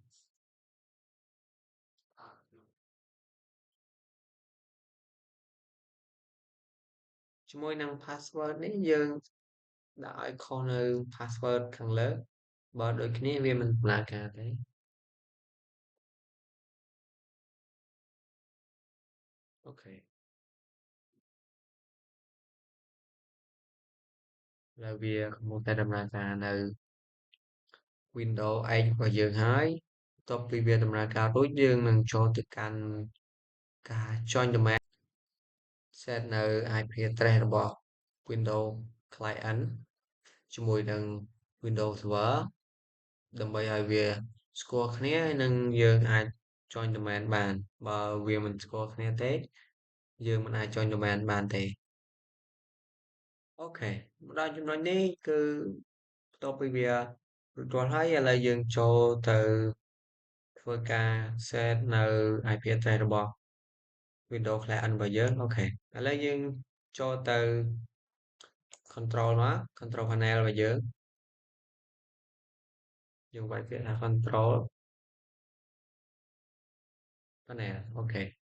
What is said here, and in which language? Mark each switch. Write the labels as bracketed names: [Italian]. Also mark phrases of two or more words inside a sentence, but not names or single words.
[Khmer] ជាមួយនឹង password នេះយើងដាក់ឲ្យខុសនៅ password ខាងលើបើដូចគ្នាវាមិនដំណើរការទេអូខេឥឡូវវាកំពុងតែដំណើរ ការនៅ Windows X របស់យើងហើយបន្ទាប់ពីវាដំណើរការរួចយើងនឹងចូលទៅកាន់ការ [English] join domain set [Khmer] នៅ [English] IP address [Khmer] របស់ Windows Client ជាមួយនឹង Windows Server ដើម្បីឲ្យវា ស្គាល់គ្នាហើយនឹងយើងអាច [English] join domain [Khmer] បានបើវាមិនស្គាល់គ្នាទេយើង មិនអាច [English] join domain [Khmer] បានទេអូខេមកដល់ចំណុចនេះគឺបន្ទាប់ពីវារួចរាល់ហើយឥឡូវយើងចូលទៅធ្វើការ set នៅ [English] IP address [Khmer] របស់ Windows Client របស់យើងអូខេឥឡូវយើងចូលទៅ control មក [English] control panel [Khmer] របស់យើងវាយពាក្យថា [English] control panel [Khmer] អូខេ